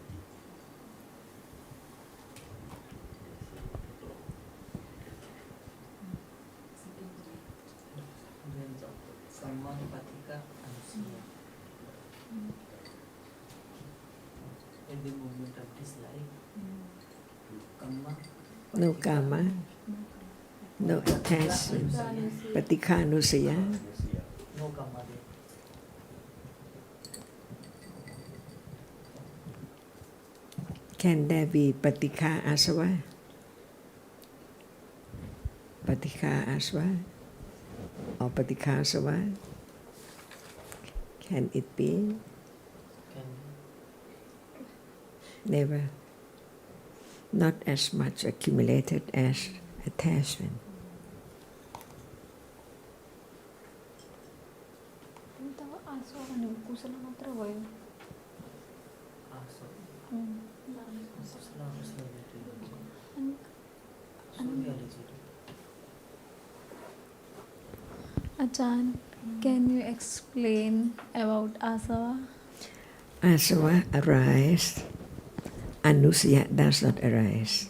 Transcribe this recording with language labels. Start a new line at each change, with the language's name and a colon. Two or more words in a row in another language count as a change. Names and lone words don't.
English: At the moment of dislike, kama, no kama, no attachment,
Pali: patika nusaya.
English: no kama there. Can there be
Pali: patika asava? Patika asava
English: or
Pali: patika asava?
English: Can it be? Never. Not as much accumulated as attachment.
Nepali: कुशल मात्र भयो
English: Achan, can you explain about asava? Asava arises, anusaya does not arise.